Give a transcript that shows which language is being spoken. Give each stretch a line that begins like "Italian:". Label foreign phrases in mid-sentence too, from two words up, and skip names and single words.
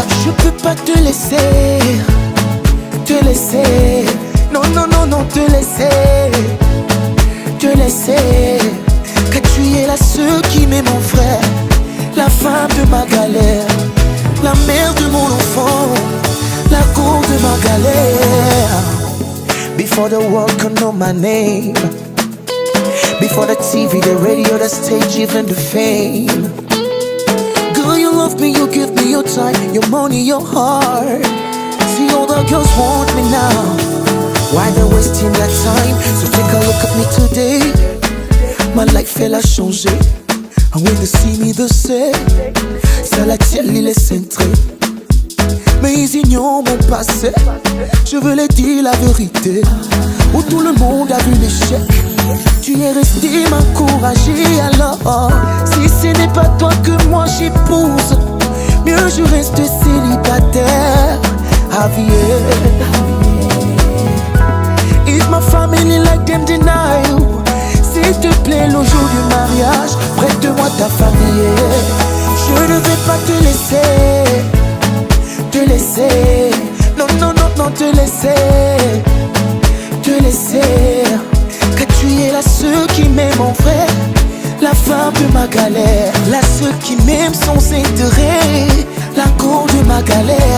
French: Je peux pas te laisser, non, non, non, non, te laisser, car tu es la seule qui m'aime mon frère, la femme de ma galère, la mère de mon enfant, la cause de ma galère.
English: Before the world could know my name, before the TV, the radio, the stage, even the fame. Girl, you love me, you give me your time, your money, your heart. See all the girls want me now, why they wasting their time? So take a look at me today, my life
French: elle a changé.
English: And when they see me they say,
French: ça la tient, il est centré. Mais ils ignorent mon passé, je veux leur dire la vérité. Où tout le monde a vu l'échec, tu es resté m'encourager. Alors, si ce n'est c'est pas toi que moi j'épouse, mieux je reste célibataire.
English: Javier, if my family like them deny you,
French: s'il te plaît le jour du mariage, prête-moi ta famille. Je ne vais pas te laisser, non, non, non, non, te laisser, car tu es la seule qui m'aime mon frère, la femme de ma galère, la seule qui m'aime sans intérêt, la cause de ma galère.